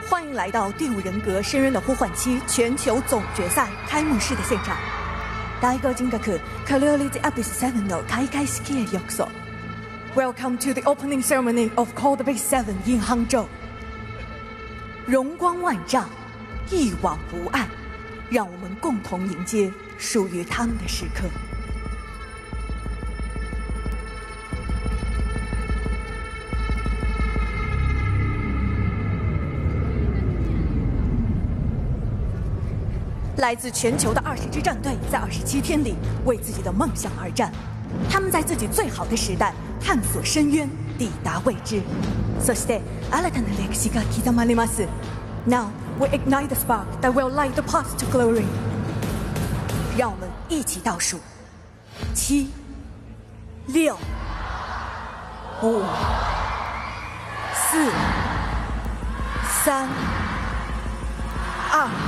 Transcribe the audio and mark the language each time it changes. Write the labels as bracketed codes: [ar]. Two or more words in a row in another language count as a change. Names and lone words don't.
[zh] 迎来到第5人格深渊的呼唤期全球总决赛开幕式的现场。 [ja] 第5人格 COAVII AXIZ の開会式へようこそ。 [en] Welcome to the opening ceremony of COAVII 7 in Hangzhou。 [zh] 荣光万丈，一往无碍，让我们共同迎接属于他们的时刻。来自全球的20支战队在27天里为自己的梦想而战，他们在自己最好的时代探索深渊，抵达未知。 [ja] そして新たな歴史が刻まれます。 [en] Now we ignite the spark that will light the path to glory。 [zh] 让我们一起倒数：7、6、5、4、3、2。